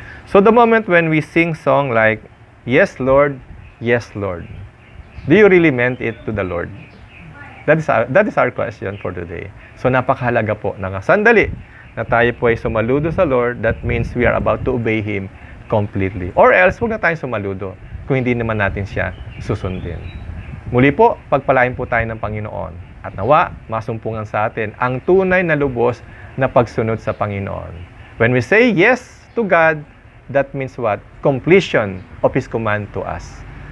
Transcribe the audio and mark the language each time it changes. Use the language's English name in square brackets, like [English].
[English] So the moment when we sing song like, yes, Lord, do you really meant it to the Lord? That is our question for today. [Filipino] So napakahalaga po na sandali na tayo po ay sumaludo sa Lord. [English] That means we are about to obey Him completely. [Filipino] Or else, huwag na tayong sumaludo kung hindi naman natin siya susundin. Muli po, pagpalain po tayo ng Panginoon. At nawa, masumpungan sa atin ang tunay na lubos na pagsunod sa Panginoon. [English] When we say yes to God, that means what? Completion of His command to us.